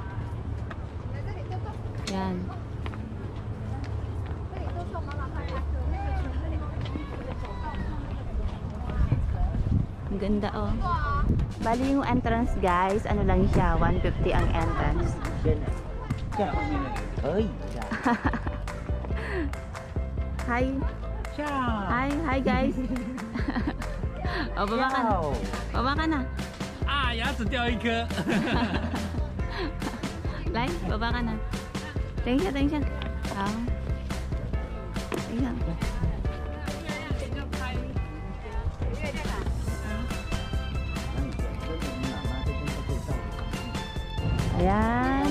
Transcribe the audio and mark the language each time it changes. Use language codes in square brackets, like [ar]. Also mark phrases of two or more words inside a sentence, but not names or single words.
[tl] Yan. Ang ganda oh. Bali yung entrance guys, ano lang siya, 150 ang entrance. [vi] Ơi. Hi. Chào. [en] Hi guys. [tl] Oh, baba ka na. Baba ka na. [zh] Ah, 牙齿掉一颗。 [tl] Lai, baba ka na. Tingnan siya. Oh. Tingnan. Ayan.